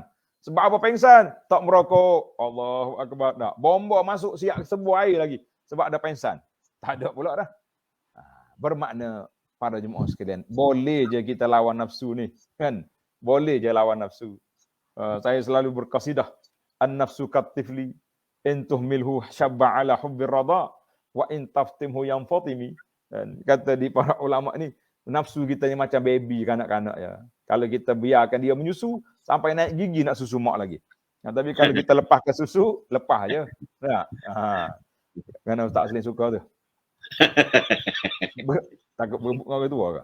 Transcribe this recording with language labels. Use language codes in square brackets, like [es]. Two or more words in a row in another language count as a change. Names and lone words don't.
[ms] Sebab apa pengsan? Tak merokok. [ar] الله أكبر. [ms] Tak. Bomba masuk siap sebuah air lagi. Sebab ada pengsan. Tak ada pula dah. Bermakna para jemaah sekalian, boleh je kita lawan nafsu ni. Kan? Boleh je lawan nafsu. Saya selalu berqasidah. [ar] النفس كالطفل. إن تهمله شب على حب الرضاع وإن تفطمه ينفطم. [ms] Dan kata di para ulama ni, nafsu kita ni macam baby kanak-kanak ya. Kalau kita biarkan dia menyusu, sampai naik gigi nak susu mak lagi. Tapi kalau kita lepaskan susu, lepas je. Ya. Kerana Ustaz Aslim suka tu. Takut berebut dengan orang tua ke?